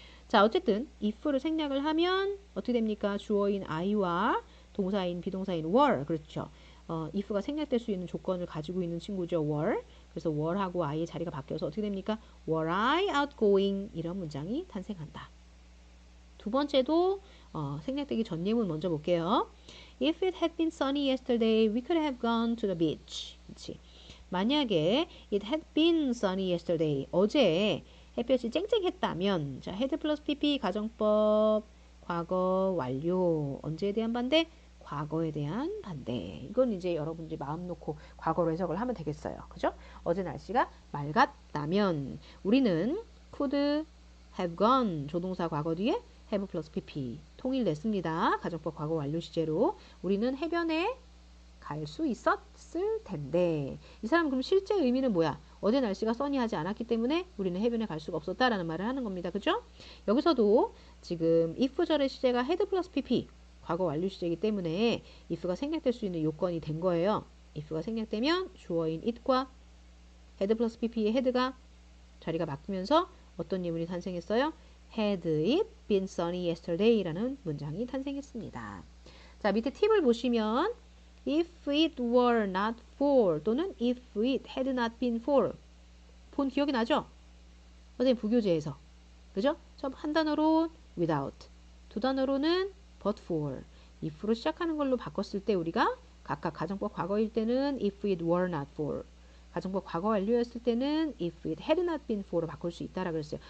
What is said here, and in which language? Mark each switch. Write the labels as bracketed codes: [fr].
[ko] 자, 어쨌든 if를 생략을 하면 어떻게 됩니까? 주어인 I와 동사인 비동사인 were. 그렇죠. if가 생략될 수 있는 조건을 가지고 있는 친구죠. [en] were. [ko] 그래서 were하고 I의 자리가 바뀌어서 어떻게 됩니까? [en] were I outgoing [ko] 이런 문장이 탄생한다. 두 번째도 생략되기 전 예문 먼저 볼게요. [en] If it had been sunny yesterday, we could have gone to the beach. [ko] 그렇지. 만약에 [en] it had been sunny yesterday, [ko] 어제 햇볕이 쨍쨍했다면, 자, had 플러스 pp 가정법 과거 완료 언제에 대한 반대? 과거에 대한 반대. 이건 이제 여러분들이 마음 놓고 과거로 해석을 하면 되겠어요. 그죠? 어제 날씨가 맑았다면 우리는 could have gone 조동사 과거 뒤에 have 플러스 pp 통일됐습니다. 가정법 과거 완료 시제로 우리는 해변에 갈 수 있었을 텐데 이 사람 그럼 실제 의미는 뭐야? 어제 날씨가 써니하지 않았기 때문에 우리는 해변에 갈 수가 없었다라는 말을 하는 겁니다. 그죠? 여기서도 지금 if절의 시제가 had 플러스 pp 과거 완료 시제이기 때문에 if가 생략될 수 있는 요건이 된 거예요. if가 생략되면 주어인 it과 had 플러스 pp의 had가 자리가 바뀌면서 어떤 예문이 탄생했어요? [en] Had it been sunny yesterday [ko] 라는 문장이 탄생했습니다. [en] 자, 밑에 팁을 보시면 If it were not for 또는 If it had not been for [ko] 본 기억이 나죠? 선생님 부교재에서 그죠? 한 단어로 without 두 단어로는 but for if로 시작하는 걸로 바꿨을 때 우리가 각각 가정법 과거일 때는 [en] if it were not for [ko] 가정법 과거 완료였을 때는 [en] if it had not been for [ko] 로 바꿀 수 있다라고 그랬어요.